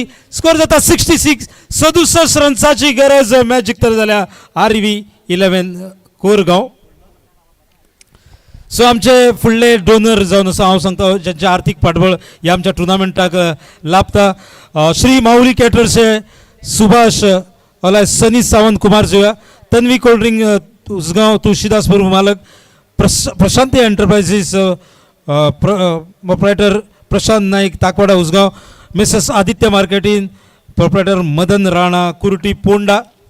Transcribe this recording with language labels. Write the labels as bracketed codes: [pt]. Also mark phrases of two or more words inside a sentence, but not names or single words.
[kok] स्कोर जाता 66. 67 रन्साची गरज. मॅच जिखतले जाल्या RV 11 कोरगांव. सो आमचे फुडले डोनर जावन आसा हांव सांगता ज्यांचे आर्थीक फाटबळ ह्या आमच्या टुर्नामेंटाक लाभता. श्री माऊली कॅटरर्सचे सुभाष ओला सनी सावंत कुमार जोया, तन्वी कोल्ड्रिंक उसगाव तुळशीदासपूर मालक, प्रशांती एंटरप्राइजेस प्रोप्रायटर प्रशांत नाईक ताकवाडा उसगाव, मिसेस आदित्य मार्केटिंग प्रोप्रायटर मदन राणा कुर्टी पोंडा,